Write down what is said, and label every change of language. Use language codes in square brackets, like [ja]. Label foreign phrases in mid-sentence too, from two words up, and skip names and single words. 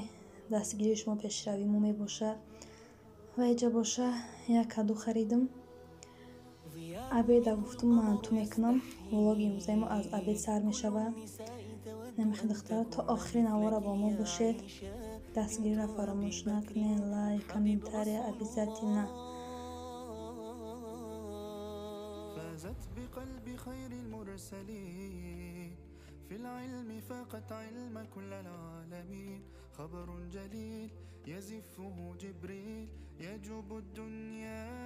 [tg] Дастгирии шумо пешравии мо мебошад. ва иҷа боша як каду харидам. Абеда гуфтум манту мекунам. влоги имрӯзаи мо аз абед сар мешавад. намехоҳед духтара то охири навора бо мо бошед. дастгириро фаромӯш накунед. лайк, [ru] комментария обязательно. [ar] فازت بقلب خير المرسلين في العلم فقط علم كل العالمين خبر جليل يزفه جبريل يجوب الدنيا